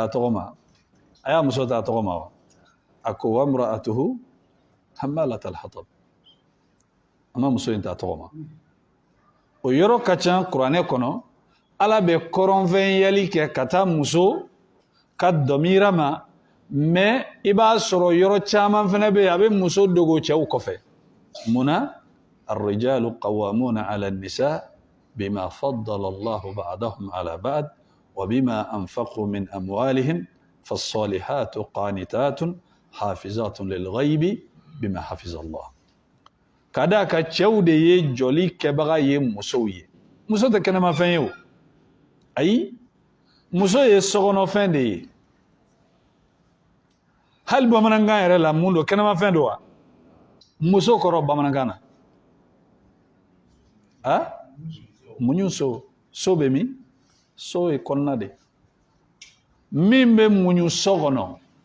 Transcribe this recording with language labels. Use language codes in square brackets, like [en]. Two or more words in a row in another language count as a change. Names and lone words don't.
[bm] a tɔgɔ ma a y'a muso ta a tɔgɔ ma wa a ko [ar] وامرأته حمالة الحطب [bm] a ma muso in ta a tɔgɔ ma o yɔrɔ ka ca kuranɛ kɔnɔ ala bɛ kɔrɔnfɛn yɛli kɛ ka taa muso ka dɔmira ma mais i b'a sɔrɔ yɔrɔ caman fana bɛ yen a bɛ muso dogo cɛw kɔfɛ munna [ar] الرجال قوامون على النساء بما فضل الله بعضهم على بعض وبما أنفقوا من أموالهم فالصالحات قانتات حافظات للغيب بما حفظ الله [bm] kada ka cɛw de ye jɔli kɛbaga ye musow ye muso tɛ kɛnɛmafɛn ye o ayi muso ye sokɔnɔfɛn de ye hali bamanankan yɛrɛ la mun don kɛnɛmafɛn don wa muso kɔrɔ bamanankan na muɲu so bɛ min so ye kɔnɔna de min bɛ muɲu so kɔnɔ